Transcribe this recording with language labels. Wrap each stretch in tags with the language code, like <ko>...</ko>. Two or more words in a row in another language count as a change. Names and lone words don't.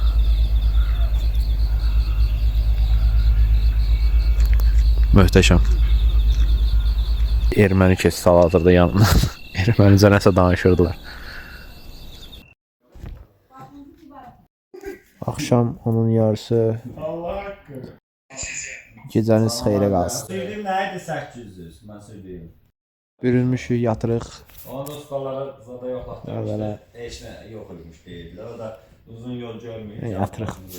<az>Möhtəşəm. Erməni keçid hal-hazırda yanından. Ermənicə nəsə danışırdılar. Axşam onun yarısı. Gecəniz xeyrə qalsın.</az> <tr>Söyleyeyim neydi 800? Ben söyleyeyim.</tr> <az>Bürünmüşük, yatırıq. Onu da ustalara zada</az> <tr>Böyle.</tr> <az>yoxlatmışlar. Heç nə yox olmuş deyirlər.</az> <tr>O da uzun yol görmüyor.</tr> <az>Yatırıq.</az>